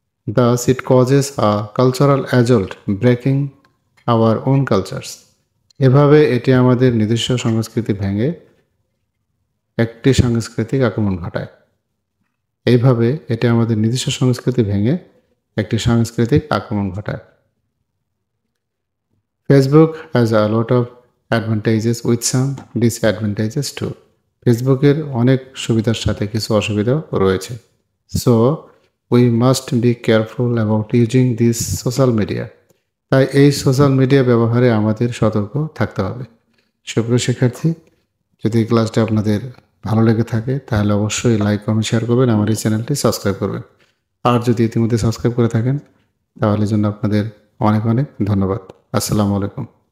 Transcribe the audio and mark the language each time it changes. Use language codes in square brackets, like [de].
[en] Thus, it causes a cultural adult, breaking our own cultures. [bn] এভাবে এটি আমাদের নিজস্ব সংস্কৃতি ভেঙে একটি সাংস্কৃতিক আক্রমণ ঘটায়। এইভাবে এটি আমাদের নিজস্ব সংস্কৃতি ভেঙে একটি সাংস্কৃতিক আক্রমণ ঘটায়। [en] Facebook has a lot of advantages with some disadvantages too. [bn] ফেসবুকের অনেক সুবিধার সাথে কিছু অসুবিধাও রয়েছে। [en] So, we must be careful about using this social media. [bn] তাই এই সোশ্যাল মিডিয়া ব্যবহারে আমাদের সতর্ক থাকতে হবে। সুপ্রিয় শিক্ষার্থী, যদি ক্লাসটা আপনাদের ভালো লেগে থাকে তাহলে অবশ্যই লাইক, কমেন্ট, শেয়ার করবেন, আমার এই চ্যানেলটি সাবস্ক্রাইব করবেন। আর যদি ইতিমধ্যে সাবস্ক্রাইব করে থাকেন তাহলে জন্য আপনাদের অনেক অনেক ধন্যবাদ। আসসালামু আলাইকুম।